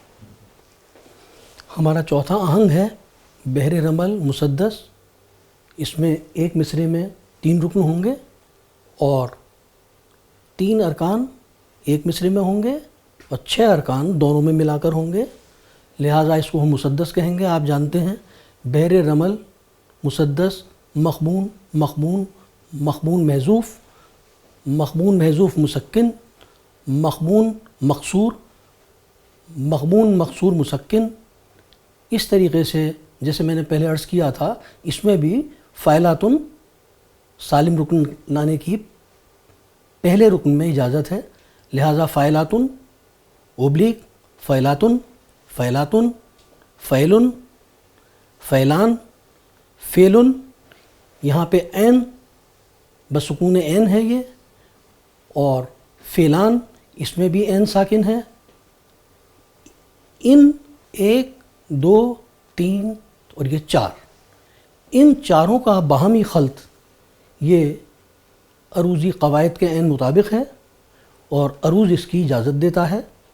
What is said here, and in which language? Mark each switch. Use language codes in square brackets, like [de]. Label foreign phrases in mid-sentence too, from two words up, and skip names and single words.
[ur] ہمارا چوتھا آہنگ ہے بحر رمل مسدس. اس میں ایک مصرعے میں 3 رکن ہوں گے اور 3 ارکان ایک مصرعے میں ہوں گے اور 6 ارکان دونوں میں ملا کر ہوں گے، لہٰذا اس کو ہم مسدس کہیں گے. آپ جانتے ہیں بحر رمل مسدس، مخبون مخبون، مخبون محذوف، مخبون محذوف مسکن، مخبون مقصور، مخبون مقصور مسکن. اس طریقے سے جیسے میں نے پہلے عرض کیا تھا، اس میں بھی فعلاتن سالم رکن لانے کی پہلے رکن میں اجازت ہے، لہٰذا فعلاتن اوبلیغ فعلاتن، فعلاتن، فعلن، فعلان، فعلن. یہاں پہ عین بسکون عین ہے یہ، اور فعلان اس میں بھی عین ساکن ہے. ان 1 2 3 اور یہ 4، ان چاروں کا باہمی خلط یہ عروضی قواعد کے عین مطابق ہے، اور عروض اس کی اجازت دیتا ہے.